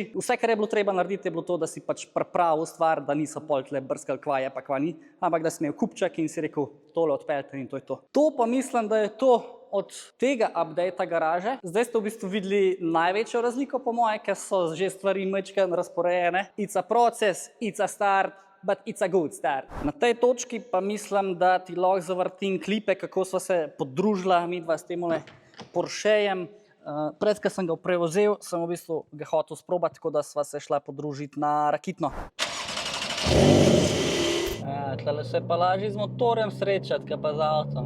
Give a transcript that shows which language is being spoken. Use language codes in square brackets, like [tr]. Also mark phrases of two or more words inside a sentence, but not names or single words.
[sl] Vse, kar je bilo treba narediti, je bilo to, da si pač pripravil stvar, da niso pol tle brskali kva je pa kva ni, ampak da si imel kupček in si rekel, tole odpeljte in to je to. To pa mislim, da je to od tega updata garaže. Zdaj ste v bistvu videli največjo razliko po moje, ker so že stvari majčkeno razporejene. [en] It's a process, it's a start, but it's a good start. [sl] Na tej točki pa mislim, da ti lahko zavrtim klipe, kako sva se podružila midva s temole Porschejem. Pred, ko sem ga prevzel, sem v bistvu ga hotel sprobati, tako da sva se šla podružiti na Rakitno. Tlele se pa lažje z motorjem srečati, kaj pa z avtom.